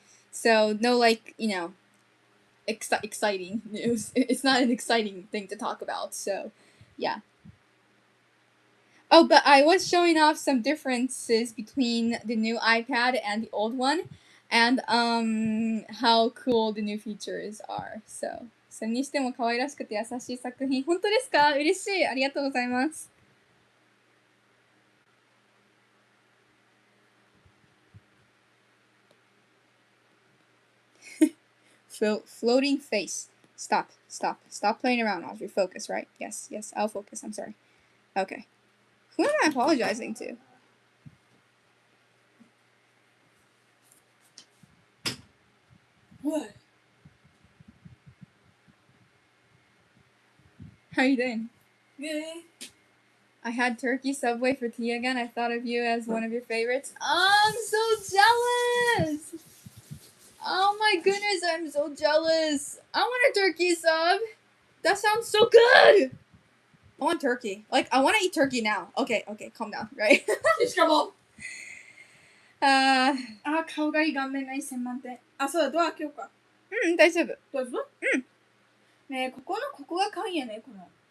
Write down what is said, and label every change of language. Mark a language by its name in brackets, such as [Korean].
[English] So no like, you know, exciting news. It's not an exciting thing to talk about. So, yeah. Oh, but I was showing off some differences between the new iPad and the old one, and how cool the new features are. [Japanese] So, それにしても可愛らしくて優しい作品。本当ですか？嬉しい。ありがとうございます。 [English] Floating face. Stop playing around, Audrey. Focus, right? Yes, I'll focus. I'm sorry. Okay. Who am I apologizing to? What? How are you doing? Good. I had turkey Subway for tea again. I thought of you as one of your favorites. Oh, I'm so jealous! Oh my goodness, I'm so jealous. I want a turkey sub. That sounds so good. I want turkey. Like, I want to eat turkey now. Okay, calm down, right? [Japanese] しかも。顔がいい顔面ない専門店。そうだ、ドア開けようか。大丈夫。どうぞ。ねえ、ここが可愛いよね、この。